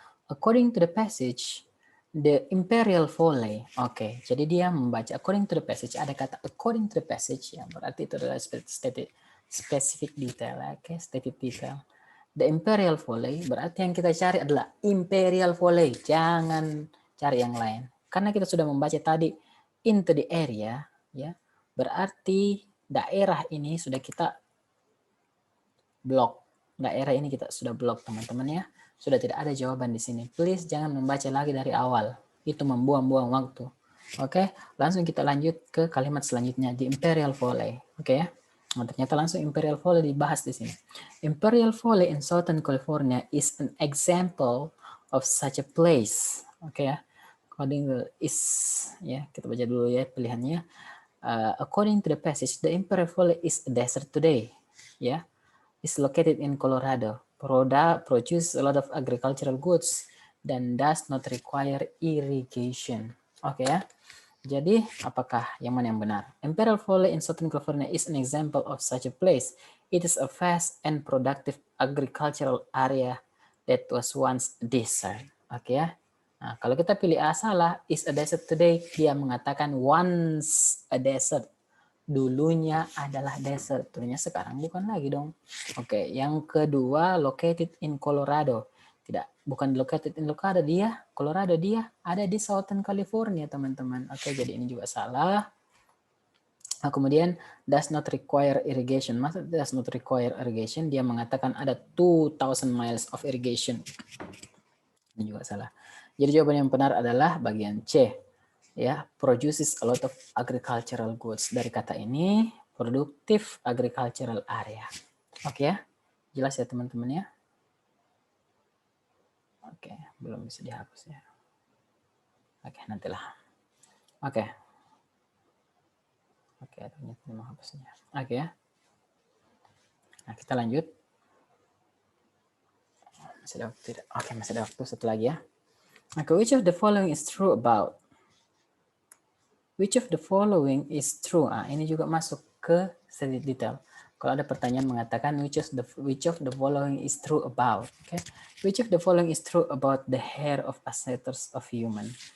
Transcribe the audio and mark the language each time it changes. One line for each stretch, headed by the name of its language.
English: According to the passage, the imperial volley.
Indonesian: Oke, jadi dia membaca
English: according to the passage.
Indonesian: Ada kata
English: according to the passage,
Indonesian: yang berarti itu adalah specific detail. Oke, stated detail.
English: The imperial volley
Indonesian: berarti yang kita cari adalah imperial volley. Jangan cari yang lain. Karena kita sudah membaca tadi
English: into the area,
Indonesian: ya, berarti daerah ini sudah kita blok. Daerah ini kita sudah blok, teman-teman ya. Sudah tidak ada jawaban di sini. Please jangan membaca lagi dari awal. Itu membuang-buang waktu. Oke, langsung kita lanjut ke kalimat selanjutnya, the imperial volley. Oke ya. Nah, ternyata langsung imperial volley dibahas di sini.
English: Imperial volley in Southern California is an example of such a place. Oke ya. According to is,
Indonesian: ya, kita baca dulu ya pilihannya.
English: According to the passage, the Imperial Valley is a desert today. Ya, is located in Colorado. Produce a lot of agricultural goods dan does not require irrigation.
Indonesian: Oke ya. Jadi apakah yang mana yang benar?
English: Imperial Valley in Southern California is an example of such a place. It is a vast and productive agricultural area that was once a desert.
Indonesian: Oke ya. Nah, kalau kita pilih A salah,
English: is a desert today,
Indonesian: dia mengatakan
English: once a desert.
Indonesian: Dulunya adalah desert. Dulunya sekarang bukan lagi dong. Oke, yang kedua
English: located in Colorado.
Indonesian: Tidak, bukan located in Colorado, dia ada di Southern California, teman-teman. Oke, jadi ini juga salah. Nah, kemudian
English: does not require irrigation.
Indonesian: Maksud
English: does not require irrigation,
Indonesian: dia mengatakan ada 2,000
English: miles of irrigation.
Indonesian: Ini juga salah. Jadi jawaban yang benar adalah bagian C.
English: Ya, produces a lot of agricultural goods.
Indonesian: Dari kata ini,
English: productive agricultural area.
Indonesian: Oke ya, jelas ya teman-teman ya. Oke, belum bisa dihapus ya. Oke, nantilah. Oke, ternyata menghapusnya. Oke ya. Nah, kita lanjut. Masih ada waktu tidak? Oke, masih ada waktu satu lagi ya.
English: Oke, which of the following is true about? Which of the following is true?
Indonesian: Ini juga masuk ke sedikit detail. Kalau ada pertanyaan mengatakan
English: which of the following is true about? Okay. Which of the following is true about the hair of ancestors of human?